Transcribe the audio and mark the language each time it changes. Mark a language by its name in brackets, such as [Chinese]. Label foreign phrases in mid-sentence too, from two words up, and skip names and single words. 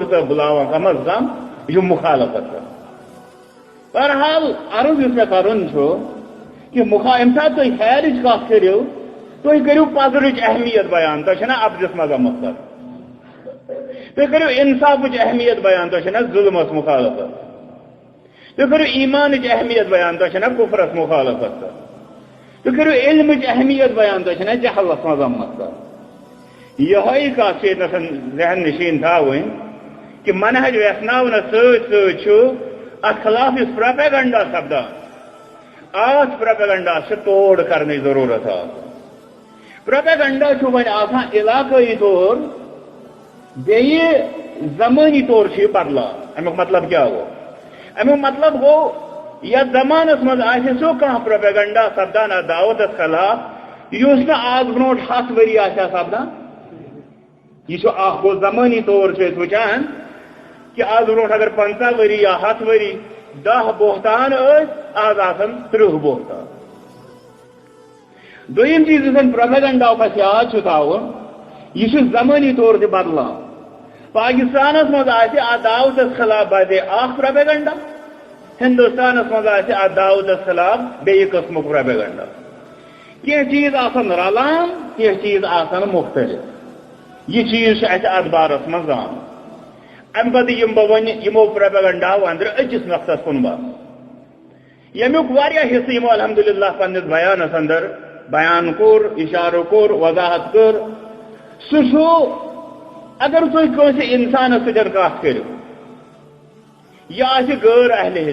[Kashmiri] صٲب بُلاوان کم از کم یہ چھُ مخالفت کران بہرحال عرض یُس مےٚ کرُن چھُ کہ ییٚمہِ ساتہٕ تُہۍ خیرٕچ کتھ کٔرِو تُہۍ کٔرِو پزرٕچ اہمیت بیان تۄہہِ چھَنا اپزس مذمت کرٕنۍ تُہۍ کٔرِو انصافٕچ اہمیت بیان تۄہہِ چھَنا ظُلمس مخالفت تُہۍ کٔرِو ایمانٕچ اہمیت بیان تۄہہِ چھَنا کُفرس مخالفت کرٕنۍ تُہۍ کٔرِو علمٕچ اہمیت بیان تۄہہِ چھَنا جہلس مذمت کرٕنۍ یہ کت ذہن نشین تھاؤن کہ منہج ویسن ات خلاف اس پروپیگنڈا سپدان ات پروپیگنڈا سے توڑ کرنے ضرورت پروپیگنڈا ون علاقائی طور بیٚیہِ زمانی طور بدلان امیک مطلب کیا گو امیک مطلب گو یتھ زمانس مز سو کانٛہہ پروپیگنڈا سپدان اتھ دعوتس خلاف یُس نہٕ آز برونٛٹھ 100 ؤری آسہِ ہا سپدان یہ گو زمانی طور وچان کہ آز برونٛٹھ اگر 50 ؤری یا 100 ؤری 10 بہتان آز آسن 30 بہتان دویم چیز یُس پروپیگنڈا یاد تھاؤن یہ زمانی طور تہ بدلان پاکستانس مز اتھ دعوتس خلاف باسے اخ پروپیگنڈا ہندوستانس مز اتھ دعوتس خلاف بیٚیہِ قسمک پروپیگنڈا کی چیز آسن رلان کی چیز آسن مختلف یہ چیز اتھ بارس مز ام پتہ یم بہ ون یمو پروپیگنڈاو اندر أکِس نقطس کُن بس یمیُک واریاہ حصہٕ یمو الحمدللہ پننس بیانس اندر بیان کور اشارہ کور وضاحت کر سہ اگر تھی کٲنٛسہِ انسانس سۭتۍ کتھ کٔرِو یہ آسہِ غٲر اہل